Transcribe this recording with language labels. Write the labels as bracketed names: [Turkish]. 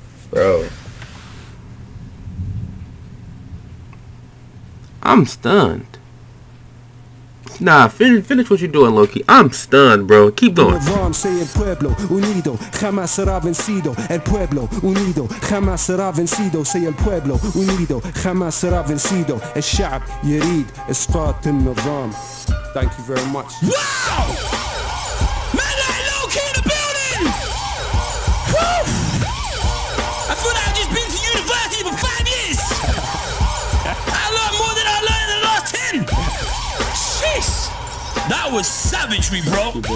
[English] Bro, I'm stunned. Nah, finish what you're doing, Lowkey. I'm stunned, bro. Keep going. Say [Spanish] el pueblo unido jamás será vencido. El pueblo unido jamás será vencido. [English] Say [Spanish] el pueblo unido jamás será vencido. [Arabic] الشعب يريد إسقاط النظام. [English] Thank you very much. Wow! Man like Lowkey in the building! Woo! I feel like I've just been to university for 5 years! I learned more than I learned in the last 10! Jeez! That was savagery, bro!